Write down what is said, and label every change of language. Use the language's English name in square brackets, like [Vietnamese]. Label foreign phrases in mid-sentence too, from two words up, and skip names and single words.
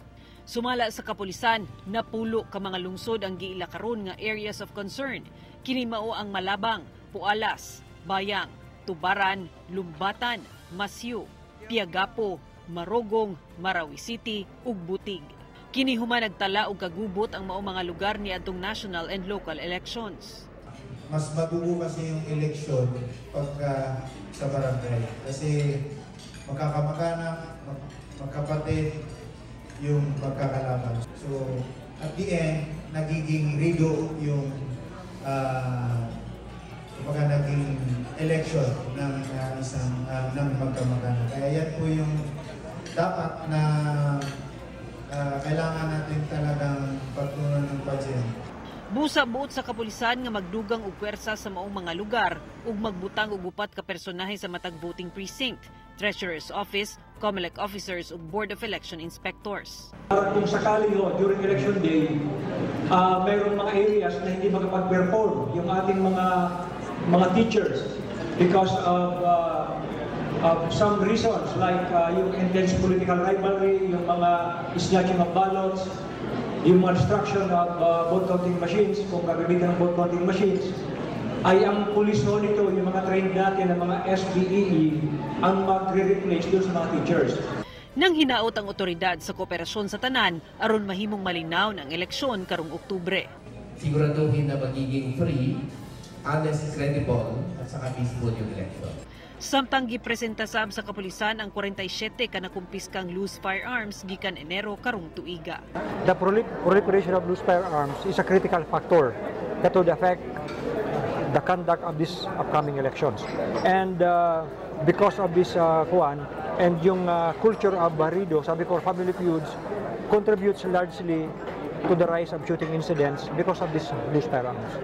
[Cebuano] Sumala sa kapulisan, napulo ka mga lungsod ang giila karon nga [English] areas of concern. [Cebuano] Kini mao ang Malabang, Pualas, Bayang, Tubaran, Lumbatan, Masyu, Piagapo, Marogong, Marawi City ug Butig. Kini human nagtala og kagubot ang mao mga lugar ni adtong [English] national and local elections. [Filipino] Mas madugo kasi yung eleksyon pagka sa barangay. Kasi magkakamag-anak, magkapatid yung magkakalaban. So, [English] at the end, [Filipino] nagiging rido yung naging election ng isang ng magkamag-anak. Kaya yan po yung dapat na kailangan natin talagang pagtunan ng pansin. [Cebuano] Busa buot sa kapulisan nga magdugang og pwersa sa maong mga lugar ug magbutang og upat ka personahe sa matag [English] voting precinct, [Cebuano] Treasurer's Office, COMELEC officers ug Board of Election Inspectors. [Filipino] Kung sakali during election day, mayroong mga areas na hindi makapag-perform yung ating mga teachers [English] because of some reasons like [Filipino] yung [English] intense political rivalry, [Filipino] yung mga [English] snatching of ballots, [Filipino] yung mga [English] destruction of vote counting machines, [Filipino] kung gagamitin ng [English] vote counting machines, [Filipino] ay ang pulis nito, yung mga trained natin ng mga SBEE, ang magre-replace doon sa mga teachers. [Cebuano] Nang hinaot ang otoridad sa kooperasyon sa tanan, aron mahimong malinaw ng eleksyon karong Oktubre. [Filipino] Siguraduhin na magiging [English] free, honest, credible, [Filipino] at saka peaceful yung election. [Cebuano] Samtang gipresenta sab sa kapulisan ang 47 ka nakumpiskang [English] loose firearms [Cebuano] gikan Enero karong tuiga. [English] The proliferation of loose firearms is a critical factor that would affect the conduct of these upcoming elections. And because of this and yung culture of barrido, [Filipino] sabi ko, [English] family feuds, contributes largely to the rise of shooting incidents because of these loose firearms.